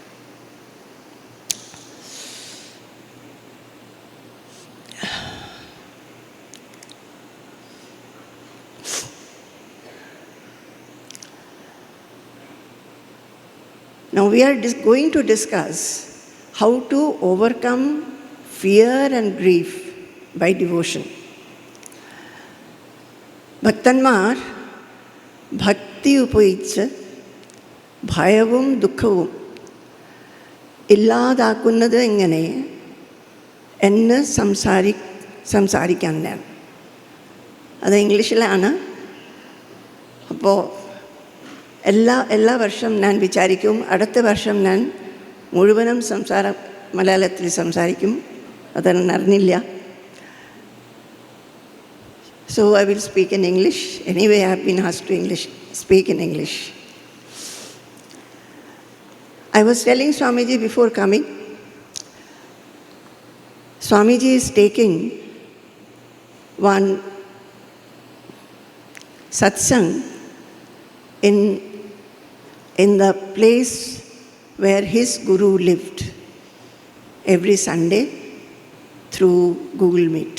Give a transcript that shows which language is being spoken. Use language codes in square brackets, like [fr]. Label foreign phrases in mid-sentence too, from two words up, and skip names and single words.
[en] Now we are going to discuss how to overcome fear and grief by devotion. [ml] ഭക്തന്മാർ ഭക്തി ഉപയോഗിച്ച് ഭയവും ദുഃഖവും ഇല്ലാതാകുന്നത് എങ്ങനെ എന്ന് സംസാരിക്കാൻ അത് ഇംഗ്ലീഷിലാണ്. അപ്പോൾ എല്ലാ വർഷം ഞാൻ വിചാരിക്കും അടുത്ത വർഷം ഞാൻ മുഴുവനും മലയാളത്തിൽ സംസാരിക്കും. അതൊന്നും അറിഞ്ഞില്ല. [en] So I will speak in English. Anyway, I have been asked to speak in English. I was telling Swamiji before coming, Swamiji is taking one satsang in the place where his Guru lived every Sunday through Google Meet.